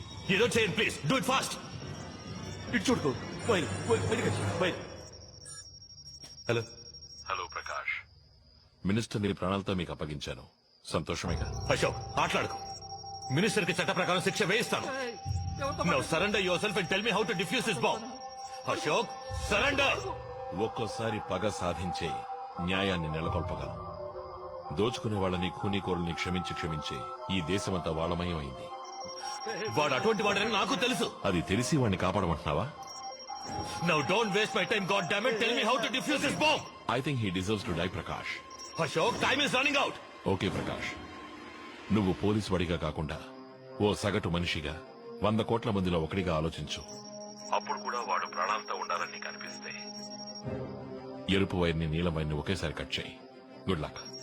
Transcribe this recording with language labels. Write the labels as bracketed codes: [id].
[en] You don't say it, please. Do it fast. [te] ఇటు చూడుకో. Wire. Hello Prakash, minister ని ప్రాణాలతో మీకు అప్పగించాను. సంతోషమేగా? అశోక్, మాట్లాడుకో. మినిస్టర్ కి చట్ట ప్రకారం శిక్ష వేయిస్తాను. [en] Now surrender yourself and tell me how to defuse this bomb. Ashok, surrender. [te] ఒక్కోసారి పగ సాధించే న్యాయాన్ని నెలకొల్పగలం. దోచుకునే వాళ్ళని, ఖూనీకోరుల్ని క్షమించి ఈ దేశమంతా వాళ్ళమయం అయింది. వాడు అటువంటి వాడని నాకు తెలుసు. అది తెలిసి వాడిని కాపాడమంటున్నావా? [en] Now don't waste my time, goddammit. Tell me how to defuse this bomb. I think he deserves to die, Prakash. Ashok, time is running out. [te] Okay Prakash, నువ్వు పోలీసు వాడిగా కాకుండా ఓ సగటు మనిషిగా 100 కోట్ల మందిలో ఒకడిగా ఆలోచించు. అప్పుడు కూడా వాడు ప్రాణాలతో ఉండాలని నీకు అనిపిస్తే ఎరుపు వైర్ని, నీలం వైర్ని ఒకేసారి కట్ చేయి. [en] Good luck.